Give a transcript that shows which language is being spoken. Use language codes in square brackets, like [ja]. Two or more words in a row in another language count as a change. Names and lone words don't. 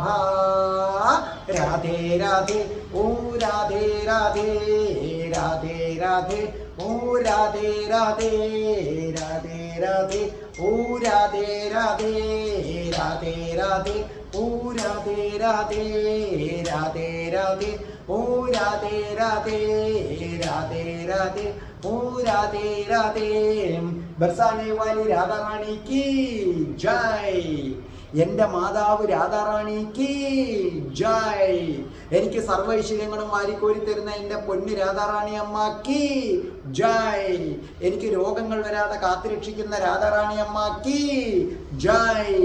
[ml] രാധേ രാധേ ഓ രാധേ രാധേ രാധേ രാധേ ഓ രാധേ രാധേ രാധേ രാധേ ഓ രാധേ രാധേ രാധേ രാധേ ഓ രാധേ രാധേ രാധേ രാധേ ഓ രാധേ രാധേ രാധേ രാധേ ओ राधे राधे. [hi] बरसाने वाली राधा रानी की जय. [ml] എൻ്റെ മാതാവ് രാധാറാണിക്ക് ജയ്. എനിക്ക് സർവൈശ്വര്യങ്ങളും വാരിക്കോരി തരുന്ന എൻ്റെ പൊന്നു രാധാറാണി അമ്മക്ക് ജയ്. എനിക്ക് രോഗങ്ങൾ വരാതെ കാത്തുരക്ഷിക്കുന്ന രാധാറാണി അമ്മക്ക് ജയ്.